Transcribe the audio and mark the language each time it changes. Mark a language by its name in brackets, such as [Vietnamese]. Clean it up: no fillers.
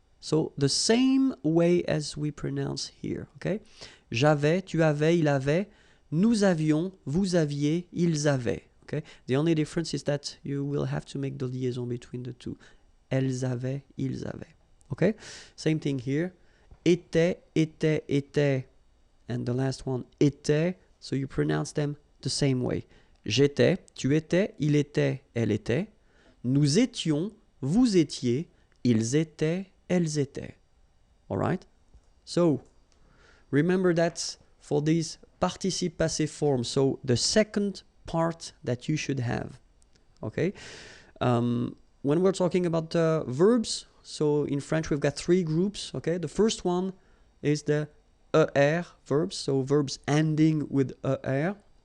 [English] So the same way as we pronounce here, okay? [French] J'avais, tu avais, il avait, nous avions, vous aviez, ils avaient. [English] Okay? The only difference is that you will have to make the liaison between the two. [French] Elles avaient, ils avaient. [English] Okay? Same thing here. [French] Était, était, était. [English] And the last one, était. So you pronounce them the same way. [French] J'étais, tu étais, il était, elle était. Nous étions, vous étiez, ils étaient, elles étaient. [English] All right? So, remember that for these participe passé forms, so the second part that you should have. Okay? When we're talking about verbs, so in French we've got three groups. Okay? The first one is the ER verbs, so verbs ending with ER.